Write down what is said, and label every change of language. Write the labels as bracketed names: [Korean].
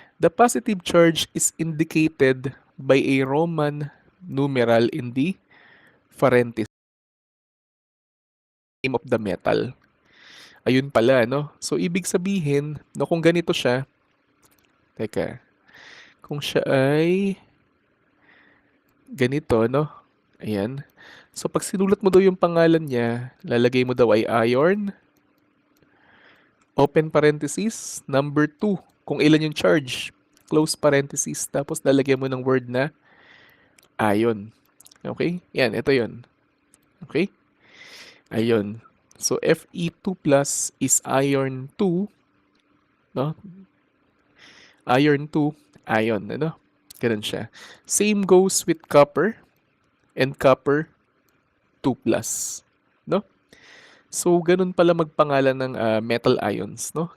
[English] The positive charge is indicated by a Roman numeral in the parenthesis name of the metal. [Filipino] Ayun pala, no? So, ibig sabihin, no, kung ganito siya, teka, kung siya ay ganito, no? Ayan. So, pag sinulat mo daw yung pangalan niya, lalagay mo daw ay iron, open parenthesis, number 2, kung ilan yung charge, close parenthesis, tapos lalagyan mo ng word na ion. Okay? Yan, ito yon. Okay? Ayun. [English] So, Fe2 plus is iron 2, no? [Filipino] Iron 2, ion, ano? Ganun siya. [English] Same goes with copper and copper 2 plus, no? [Filipino] So, ganun pala magpangalan ng metal ions, no?